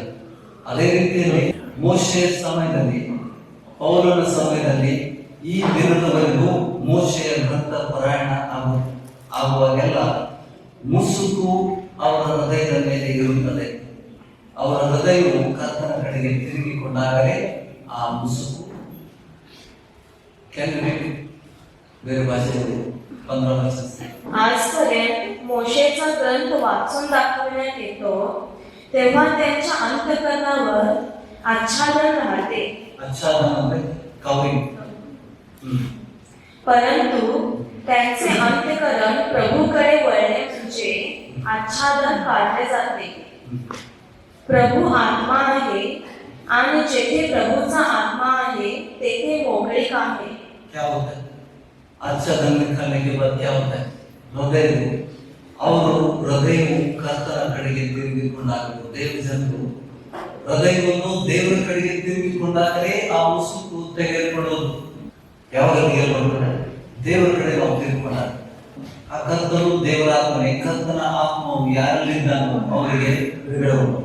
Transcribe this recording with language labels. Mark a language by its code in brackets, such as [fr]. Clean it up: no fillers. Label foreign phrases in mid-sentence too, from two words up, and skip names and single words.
[kn] ಅದೇ ರೀತಿಯಲ್ಲಿ ಮೋಶೆಯ ಸಮಯದಲ್ಲಿ, ಪೌಲನ ಸಮಯದಲ್ಲಿ ಈ ದಿನದವರೆಗೂ ಮೋಶೆಯ ಗ್ರಂಥ ಪಾರಾಯಣ ಆಗುವಾಗೆಲ್ಲ ಮುಸುಕು ಅವರ ಹೃದಯದ ಮೇಲೆ ಇರುತ್ತದೆ. ಅವರ ಹೃದಯವು ಕರ್ತನ ಕಡೆಗೆ ತಿರುಗಿಕೊಂಡಾಗಲೇ ಆ ಮುಸುಕು ಬೇರೆ ಭಾಷೆಯಲ್ಲಿ 15 वर्ष. [mr] आजपर्यंत मोशेचा ग्रंथ वाचून दाखवण्यात येतो तेव्हा त्यांच्या अंतःकरणावर आच्छादन राहते. आच्छादन म्हणजे कवरिंग. परंतु त्यांचे अंतःकरण प्रभूकडे वळणे म्हणजे आच्छादन काढले जाते. प्रभू आत्मा आहे आणि जेथे प्रभूचा आत्मा आहे तेथे मोकळीक आहे. [hi] क्या होता है? आच्छादन करने के बाद क्या होता है? [kn] ಹೃದಯವು ಅವರು ಹೃದಯವು ಕರ್ತನ ಕಡೆಗೆ ತಿರುಗಿಕೊಂಡಾಗಬೇಕು. ದೇವ ಜನರು ಹೃದಯವನ್ನು ದೇವರ ಕಡೆಗೆ ತಿರುಗಿಕೊಂಡಾಗಲೇ ಆ ಮುಸುಕು ತೆಗೆದುಕೊಳ್ಳೋದು. ಯಾವಾಗ ತೆಗೆದುಕೊಳ್ಳೋಣ? ದೇವರ ಕಡೆ ನಾವು ತಿರುಗಿಕೊಂಡಾಗ ಆ ಕರ್ತನು ದೇವರ ಆತ್ಮನೆ, ಕರ್ತನ ಆತ್ಮವು ಯಾರಲ್ಲಿದ್ದಾನೋ ಅವರಿಗೆ ಬಿಡುಗಡೆ ಉಂಟು.